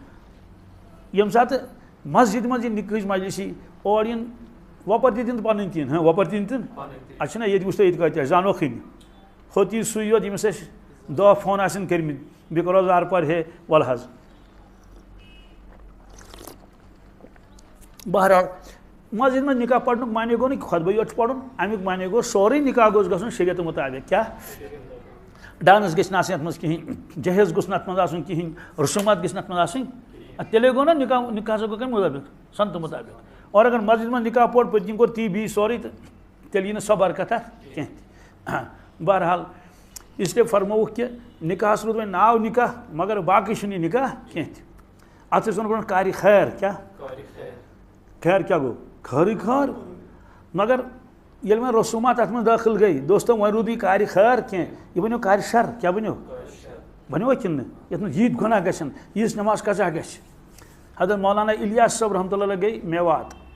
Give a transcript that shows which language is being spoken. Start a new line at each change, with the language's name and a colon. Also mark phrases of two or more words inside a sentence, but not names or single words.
Kashmiri: ییٚمہِ ساتہٕ مسجد منٛز یہِ نکاحٕچ مجلس یی اور یِن وۄپر تہِ دِن پنٕنۍ تہِ یِن وۄپر تہِ دِن اَسہِ چھِنہ ییٚتہِ وٕچھ تہٕ ییٚتہِ کَتہِ آسہِ زانوکھٕے نہٕ ہوٚت یی سُے یوت ییٚمِس اَسہِ 10 فون آسن کٔرمٕتۍ بیٚیہِ کَرو زار پار ہے وَلہٕ حظ بہرحال مسجد منٛز نکاح پرنُک معنے گوٚو نہٕ خۄطبہٕ یوت چھُ پرُن امیُک معنے گوٚو سورُے نکاح گوٚژھ گژھُن شریعت مُطابق کیٛاہ ڈانس گژھِ نہٕ آسٕنۍ اتھ منٛز کِہیٖنۍ جہیز گوٚژھ نہٕ اتھ منٛز آسُن کِہیٖنۍ رسومات گژھِ نہٕ اتھ منٛز آسٕنۍ تیٚلے گوٚو نا نکاح ہسا گوٚو کَمہِ مُطابق سنتہٕ مُطابق اور اگر مسجد منٛز نکاح پوٚر پٔتۍ کِنۍ کوٚر تی بی سورُے تہٕ تیٚلہِ یی نہٕ سۄ برکت اتھ کینٛہہ تہِ بہرحال اسلیے فرمووُکھ کہِ نکاحس روٗد وۄنۍ ناو نکاح مگر باقٕے چھُنہٕ یہِ نکاح کینٛہہ تہِ اتھ ٲسۍ ونان برونٛٹھ کارِ خیر کیٛاہ خیر کیٛاہ گوٚو خٲرٕے خٲر مگر ییٚلہِ وۄنۍ رسوٗمات اتھ منٛز دٲخل گٔے دوستو وۄنۍ روٗد یہِ کارِ خیر کینٛہہ یہِ بنیو کارِ شر کیٛاہ بنیو بنیوا کِنہٕ نہٕ یتھ منٛز ییٖتۍ گۄناہ گژھن ییٖژ نٮ۪ماز قضا گژھِ حضرت مولانا الیاس صٲب رحمتہ اللہ گٔے میوات